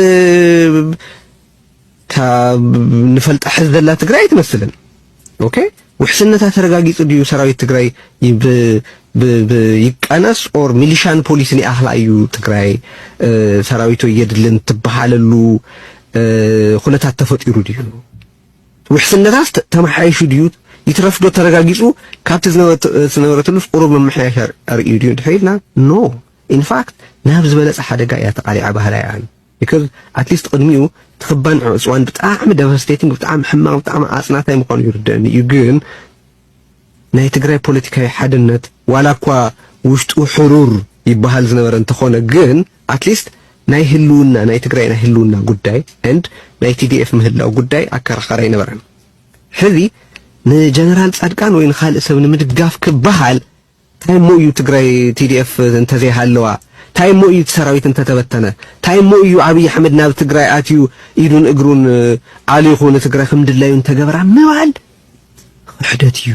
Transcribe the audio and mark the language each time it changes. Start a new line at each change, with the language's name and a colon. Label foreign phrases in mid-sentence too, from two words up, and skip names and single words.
Tigrinya: ንፈልጣ ሕዝ ዘላ ትግራይ ትመስልን ኦኬ ውሕስነታ ተረጋጊጹ ድዩ ሰራዊት ትግራይ ይቀነስ ኦር ሚሊሻን ፖሊስን ይኣኽላ እዩ ትግራይ ሰራዊቱ የድልን ትበሃለሉ ኩነታት ተፈጢሩ ድዩ ውሕስነታ ተማሓይሹ ድዩ ይትረፍዶ ተረጋጊጹ ካብቲ ዝነበረትሉ ቁሩብ መምሕያሽ ኣርእዩ ድዩ ድሒልና
English: no in fact
Tigrinya: ናብ ዝበለጸ ሓደጋ እያ ተቃሊዓ ባህላ እያ
English: because at least
Tigrinya: ቅድሚኡ ትኽባን ዕፅዋን ብጣዕሚ devastating ብጣዕሚ ሕማቕ ብጣዕሚ ኣጽናታይ ምዃኑ ይርድአኒ እዩ ግን ናይ ትግራይ ፖለቲካዊ ሓድነት ዋላ እኳ ውሽጡ ሕሩር ይበሃል ዝነበረ እንተኾነ ግን
English: at least
Tigrinya: ናይ ህልውና ናይ ትግራይ ናይ ህልውና ጉዳይ and ናይ TDF ምህላው ጉዳይ ኣከራኻሪ ነበረን። ሕዚ ንጀነራል ጻድቃን ወይ ንኻልእ ሰብ ንምድጋፍ ክበሃል ታይሞ እዩ ትግራይ TDF እንተዘይሃለዋ ታይሞ እዩ ሰራዊት እንተተበተነ ታይሞ እዩ አብይ አሕመድ ናብ ትግራይ አትዩ ኢዱን እግሩን አሊኹ ንትግራይ ከምድላዩ እንተገበራ ምባል ሕደት እዩ